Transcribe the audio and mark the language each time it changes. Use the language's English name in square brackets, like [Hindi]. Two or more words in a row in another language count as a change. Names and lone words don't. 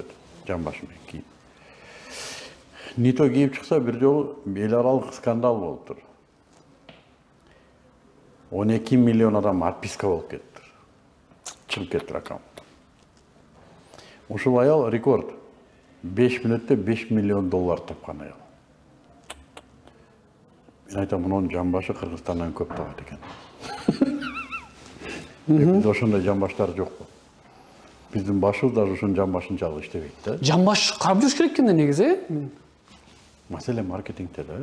[Kyrgyz] Жамбашы менен кийим. Нито кийип чыкса бир жолу эл аралык скандал болуптур. 12 milyon адам отписка болуп кетиптир. Чыгып кетти аккаунт. Ошол аял рекорд. 5 minutта 5 milyon dollar тапкан аял. Мен айтам, мунун жамбашы Кыргызстандан көп табат экен. Бизде ошондой жамбаштар жокпу? Биздин башыбыз даже ошонун жамбашын чалып иштебейт да. Жамбаш карап жүрүш керек экен негизи. Маселе маркетингде да.